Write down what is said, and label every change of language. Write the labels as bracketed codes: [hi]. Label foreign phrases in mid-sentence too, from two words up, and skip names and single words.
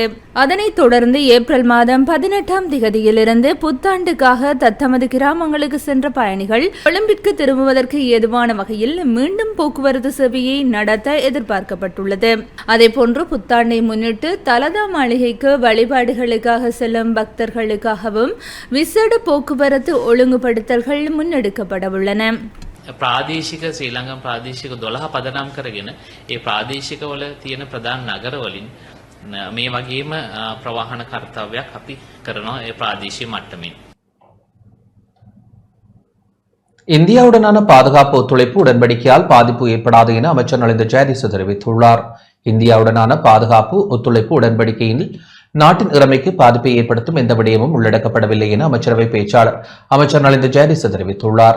[ta] அதனைத் தொடர்ந்து ஏப்ரல் மாதம் 18ஆம் திகதியிலிருந்து புத்தாண்டுக்காக தத்தமது கிராமங்களுக்கு சென்ற பயணிகள் கொழும்பிற்கு திரும்புவதற்கு ஏதுவான வகையில் மீண்டும் போக்குவரத்து சேவையை நடத்த எதிர்பார்க்கப்பட்டுள்ளது. அதேபோன்று புத்தாண்டை முன்னிட்டு தலதா மாளிகைக்கு வழிபாடுகளுக்காக செல்லும் பக்தர்களுக்காகவும் விசேட போக்குவரத்து ஒழுங்குபடுத்தல்கள் முன்னெடுக்கப்பட உள்ளன. [si] ප්‍රාදේශික ශ්‍රී ලංකන් ප්‍රාදේශික 12 පදනම් කරගෙන ඒ ප්‍රාදේශිකවල තියෙන ප්‍රධාන නගරවලින් මේ වගේම ප්‍රවාහන කර්තව්‍යයක් අපි කරනවා ඒ ප්‍රාදේශීය මට්ටමින්. [ta] இந்தியாவுடனான பாதுகாப்பு ஒத்துழைப்பு உடன்படிக்கையால் பாதிப்பு ஏற்படாது என அமைச்சர் நலிந்த ஜெயதிச தெரிவித்துள்ளார். இந்தியாவுடனான பாதுகாப்பு ஒத்துழைப்பு உடன்படிக்கையில் நாட்டின் இறைமைக்கு பாதிப்பை ஏற்படுத்தும் எந்த விடயமும் உள்ளடக்கப்படவில்லை என அமைச்சரவை பேச்சாளர் அமைச்சர் நலிந்த ஜெயதிச தெரிவித்துள்ளார்.